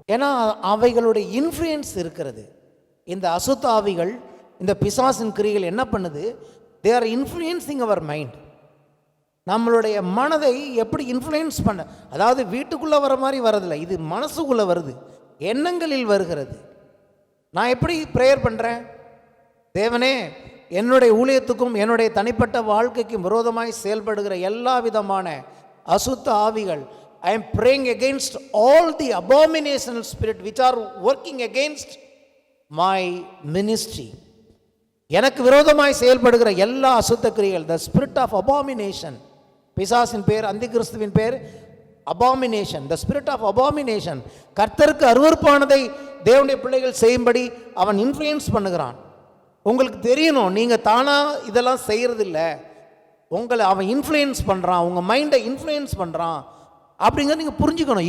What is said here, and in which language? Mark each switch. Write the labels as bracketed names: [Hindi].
[Tamil] ஏன்னா அவைகளுடைய இன்ஃப்ளூயன்ஸ் இருக்கிறது. இந்த அசுத்த ஆவிகள், இந்த பிசாசின் கிரிகள் என்ன பண்ணுது? [English] They are influencing our mind. [Tamil] நம்மளுடைய மனதை எப்படி இன்ஃப்ளூயன்ஸ் பண்ண, அதாவது வீட்டுக்குள்ளே வர மாதிரி வரதில்லை, இது மனசுக்குள்ளே வருது, எண்ணங்களில் வருகிறது. நான் எப்படி ப்ரேயர் பண்ணுறேன்? தேவனே, என்னுடைய ஊழியத்துக்கும் என்னுடைய தனிப்பட்ட வாழ்க்கைக்கும் விரோதமாய் செயல்படுகிற எல்லா விதமான அசுத்த ஆவிகள், [English] I am praying against all the abominational spirit which are working against my ministry. [Tamil] எனக்கு விரோதமாய் செயல்படுகிற எல்லா அசுத்த கிரியைகள், [English] the spirit of abomination. [Tamil] பிசாசின் பேர், அந்தி கிறிஸ்துவின் பேர் [English] abomination, the spirit of abomination. [Tamil] கர்த்தருக்கு அருவருப்பானதை தேவனுடைய பிள்ளைகள் செய்யும்படி அவன் இன்ஃப்ளூயன்ஸ் பண்ணுகிறான். உங்களுக்கு தெரியணும், நீங்கள் தானாக இதெல்லாம் செய்கிறதில்ல, உங்களை அவன் இன்ஃப்ளூயன்ஸ் பண்ணுறான், உங்கள் மைண்டை இன்ஃப்ளூயன்ஸ் பண்ணுறான் அப்படிங்கிறத நீங்கள் புரிஞ்சுக்கணும்.